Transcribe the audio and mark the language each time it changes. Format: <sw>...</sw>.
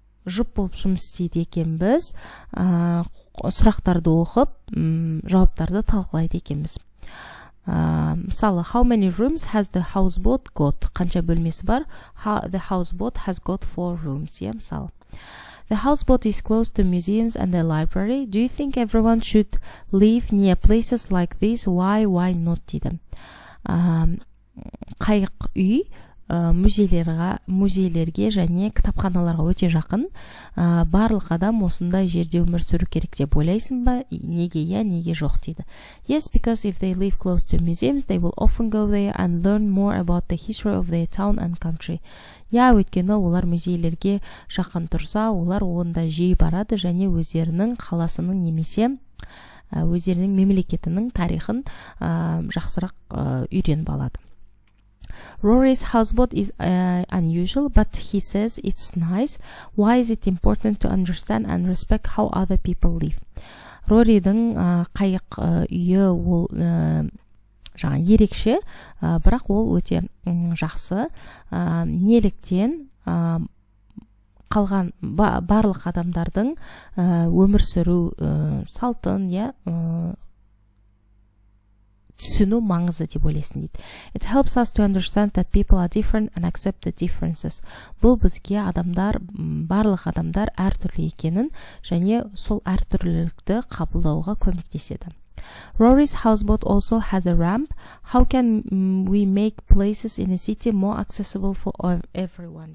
<kk>Жұп болып жұмыс істейді екенбіз, сұрақтарды оқып, жауаптарды талқылайды екенбіз.</kk> <en>Мысалы, how many rooms has the houseboat got?</en> <kk>Қанша бөлмесі бар?</kk> <en>The houseboat has got 4 rooms.</en> <kk>Мысалы.</kk> <en>The houseboat is close to museums and the library. Do you think everyone should live near places like this? Why not? Дейді.</en> <kk>Қайық үй музейлерге және кітапханаларға өте жақын. Барлық адам осындай жерде өмір сүру керек деп ойлайсың ба? Неге неге жоқ дейді.</kk> <en>Yes, because if they live close to museums, they will often go there and learn more about the history of their town and country.</en> <kk>Өйткені олар музейлерге жақын тұрса, олар онда жиі барады және өздерінің қаласының немесе өздерінің мемлекетінің тарихын жақсырақ үйреніп алады.</kk> <en>Rory's houseboat is unusual, but he says it's nice. Why is it important to understand and respect how other people live?</en> <kk>Rory'дің қайық үйі ол ерекше, бірақ ол өте жақсы. Неліктен қалған барлық адамдардың өмір сүру салтын түсіну маңызды деп ойлайсың дейді.</kk> <en>It helps us to understand that people are different and accept the differences.</en> <kk>Бұл бізге барлық адамдар әртүрлі екенін және сол әртүрлілікті қабылдауға көмектеседі.</kk> <en>Rory's houseboat also has a ramp. How can we make places in a city more accessible for everyone?</en>